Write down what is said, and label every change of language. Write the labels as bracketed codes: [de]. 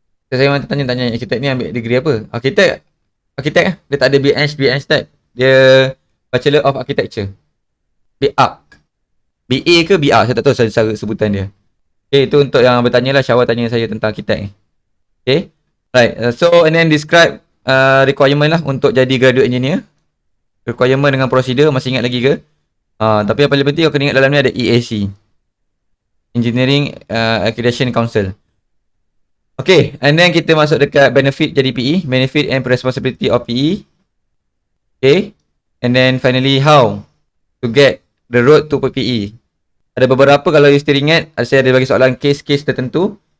[ms] Saya memang tanya arkitek ni ambil degree apa? Arkitek lah. Dia tak ada BH type. Dia Bachelor of Architecture. BArch. BA ke BR? Saya tak tahu cara sebutan dia. Okay, itu untuk yang bertanya lah. Syawal tanya saya tentang arkitek ni. [en] Okay. Right. So, and then describe requirement [ms] lah untuk jadi [en] graduate engineer. [ms] Requirement dengan prosedur. Masih ingat lagi ke? Tapi yang paling penting, aku kena ingat dalam ni ada EAC. Engineering Accreditation Council. [en] Okay, and then [ms] kita masuk dekat benefit jadi PE. [en] Benefit and responsibility of PE. Okay. And then finally, how to get the road to PE. [ms] Ada beberapa, kalau [en] you still [ms] ingat, saya ada bagi soalan case-case tertentu.